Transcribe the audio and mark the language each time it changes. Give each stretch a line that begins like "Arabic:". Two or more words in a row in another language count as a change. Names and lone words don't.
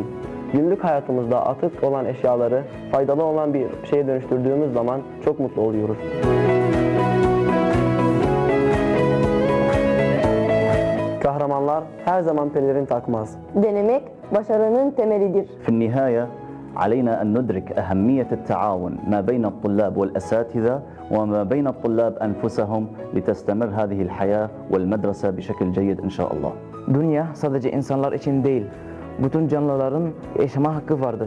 Turkish: Günlük hayatımızda atık olan eşyaları faydalı olan bir şeye dönüştürdüğümüz zaman çok mutlu oluyoruz. Kahramanlar her zaman pelerin takmaz. Denemek başarının temelidir.
Arabic: في النهاية علينا أن ندرك أهمية التعاون ما بين الطلاب والأساتذة وما بين الطلاب أنفسهم لتستمر هذه الحياة والمدرسة بشكل جيد إن شاء الله.
Turkish: Dünya sadece insanlar için değil, bütün canlıların yaşama hakkı vardır.